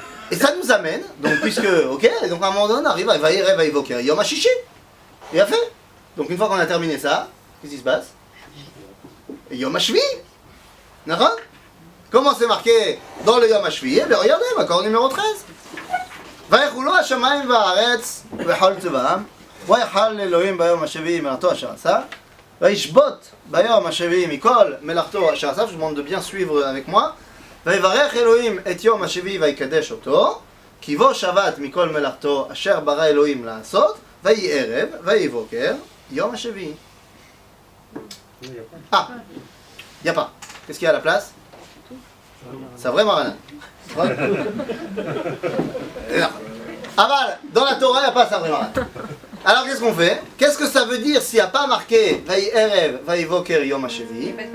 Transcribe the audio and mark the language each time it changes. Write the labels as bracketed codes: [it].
[fr] Et ça nous amène, donc puisque, ok, donc à un moment donné on arrive à Vaïrev Vaïvoker Yom HaShishi. Et a fait. Donc une fois qu'on a terminé ça, qu'est-ce qui se passe? Yom HaShvi. D'accord? Comment c'est marqué dans le Yom HaShvi? Eh bien regardez, accord numéro 13. [he] ויחולו השמיים והארץ וכל צבאם ויחל אלוהים ביום השביעי מלאכתו אשר עשה וישבות ביום השביעי מכל מלאכתו אשר עשה, [fr] je vous demande de bien suivre avec moi. [he] ויברך אלוהים את יום השביעי ויקדש אותו כי בו שבת מכל מלאכתו אשר ברא אלוהים לעשות ויהי ערב ויהי בוקר יום השביעי. [fr] Ah, il n'y a pas. Qu'est-ce qu'il y a à la place? C'est vrai Marana. Aval, dans la Torah, il n'y a pas ça vraiment. Alors qu'est-ce qu'on fait? Qu'est-ce que ça veut dire s'il n'y a pas marqué Vaï Erev, Vaï Voker, Yom HaShevi?